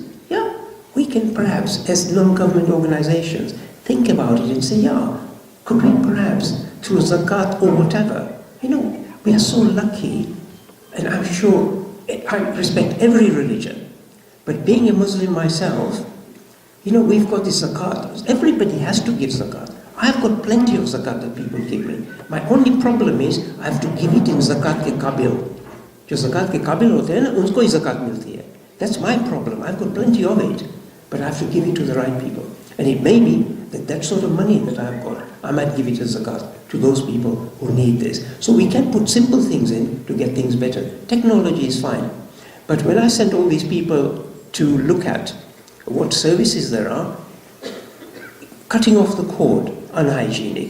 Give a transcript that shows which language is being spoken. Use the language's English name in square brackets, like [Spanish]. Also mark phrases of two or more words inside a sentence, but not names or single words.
[English] Yeah, we can perhaps, as non-government organizations, think about it and say, yeah, could we perhaps, through zakat or whatever, we are so lucky, and I'm sure, I respect every religion, but being a Muslim myself, we've got this zakat. Everybody has to give zakat. I've got plenty of zakat that people give me. My only problem is I have to give it in [Urdu] زکات کے قابل. جو زکات کے قابل ہوتے ہیں نا، ان کو ہی زکات ملتی ہے. [English] That's my problem. I've got plenty of it, but I have to give it to the right people. And it may be that sort of money that I've got, I might give it as zakat to those people who need this. So we can put simple things in to get things better. Technology is fine. But when I sent all these people to look at what services there are, cutting off the cord, unhygienic.